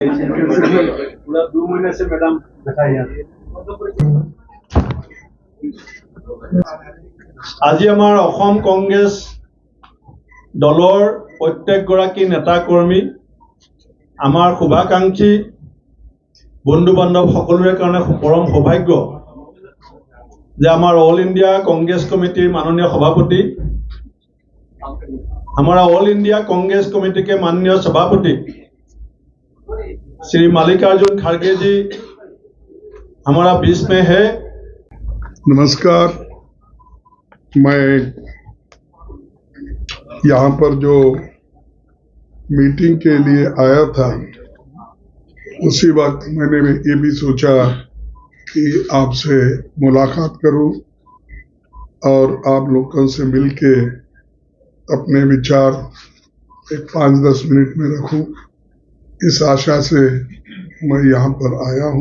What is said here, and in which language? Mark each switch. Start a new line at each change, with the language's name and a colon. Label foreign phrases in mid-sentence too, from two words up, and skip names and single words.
Hindi: पूरा 2 महीने से मैडम बताइए।
Assamese: আজি আমাৰ অসম কংগ্ৰেছ দলৰ প্ৰত্যেকগৰাকী নেতা কৰ্মী, আমাৰ শুভাকাংক্ষী বন্ধু বান্ধৱ সকলোৰে কাৰণে পৰম সৌভাগ্য যে আমাৰ অল ইণ্ডিয়া কংগ্ৰেছ কমিটিৰ মাননীয় সভাপতি,
Hindi: हमारा ऑल इंडिया कांग्रेस कमेटी के माननीय सभापति श्री मल्लिकार्जुन खड़गे जी हमारा बीच में है। नमस्कार। मैं यहाँ पर जो मीटिंग के लिए आया था, उसी वक्त मैंने ये भी सोचा कि आपसे मुलाकात करूं और आप लोगों से मिलके अपने विचार एक 5-10 मिनट में रखूं, इस आशा से मैं यहाँ पर आया हूँ।